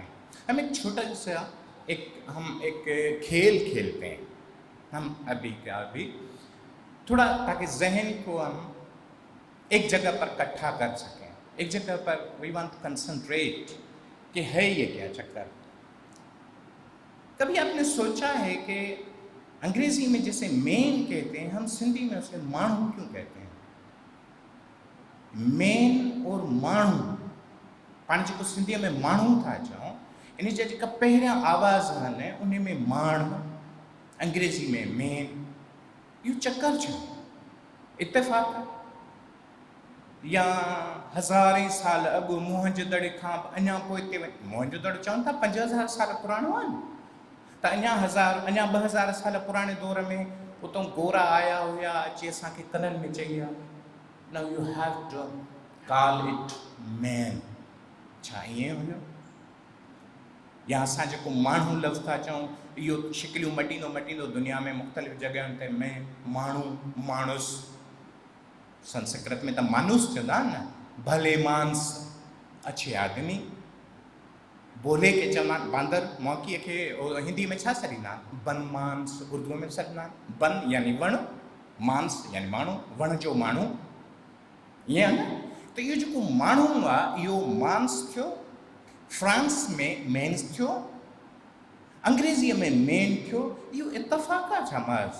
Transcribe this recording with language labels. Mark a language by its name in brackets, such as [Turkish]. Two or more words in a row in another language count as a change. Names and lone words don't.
[Hindi] हम एक छोटा सा हम एक खेल खेलते हैं, हम अभी थोड़ा, ताकि जहन को हम एक जगह पर इकट्ठा कर सकें, एक जगह पर [English] we want to concentrate [Hindi] कि है ये क्या चक्कर। कभी आपने सोचा है कि अंग्रेजी में जैसे मेन कहते हैं, हम सिंधी में उसे माण्हू क्यों कहते हैं? [Sindhi] मेन और माण्हू, पाण जेको सिंधीअ में माण्हू था चऊं, इन जा जेका पहिरियां आवाज़ आहिनि उन में माण, अंग्रेज़ी में मेन, इहो चकर छो? इत्तेफ़ाक़ या हज़ारे साल अॻु मोहनजोदड़ खां अञा पोइ हिते मोहनजोदड़ चवनि था 5000 साल पुराणो आहे न, त अञा 2000 साल पुराणे दौर में उतां गोरा आया हुया, अची असांखे कननि में चई आहे, [English] now you have to call it man. [Sindhi] छा ईअं हुयो? या असां जेको माण्हू लफ़्ज़ था चऊं, इहो शिकिलियूं मटींदो दुनिया में मुख़्तलिफ़ जॻहियुनि ते में माण्हू, माण्हुस, संस्कृत में त मानुस चवंदा आहिनि न, भले मांस, अच्छे आदमी, बोले के चवंदा आहिनि बांदर, मौकीअ खे हिंदी में छा सॾींदा आहिनि? बन मांस, उर्दूअ में सॾींदा आहिनि बन यानी वण, मांस यानी माण्हू, वण जो माण्हू, ईअं आहे न। त इहो जेको माण्हू आहे इहो मांस थियो, फ्रांस में मेन्स थियो, अंग्रेज़ीअ में मेन थियो, इहो इत्तफ़ाक़ आहे छा महज़?